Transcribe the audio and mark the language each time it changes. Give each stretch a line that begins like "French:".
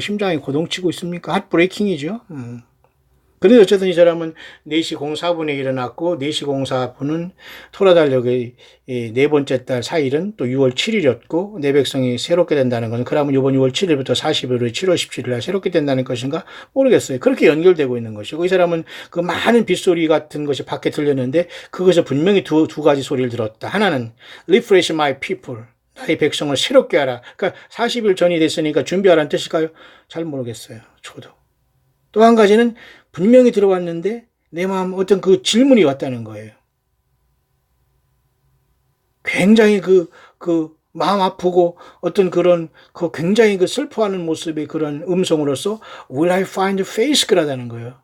Korean: 심장이 고동치고 있습니까? 핫브레이킹이죠. 그런데 어쨌든 이 사람은 4시 04분에 일어났고 4시 04분은 토라달력의 네 번째 달 4일은 또 6월 7일이었고 내 백성이 새롭게 된다는 것은 그러면 이번 6월 7일부터 40일 후에 7월 17일 날 새롭게 된다는 것인가 모르겠어요. 그렇게 연결되고 있는 것이고 이 사람은 그 많은 빗소리 같은 것이 밖에 들렸는데 그것을 분명히 두 가지 소리를 들었다. 하나는
English: Refresh my people.
Korean: 나의 백성을 새롭게 하라. 그러니까 40일 전이 됐으니까 준비하라는 뜻일까요? 잘 모르겠어요. 저도. 또 한 가지는 분명히 들어왔는데 내 마음 어떤 그 질문이 왔다는 거예요. 굉장히 그 마음 아프고 어떤 그런 그 굉장히 그 슬퍼하는 모습의 그런 음성으로서
English: Will I find faith?
Korean: 그러다는 거예요.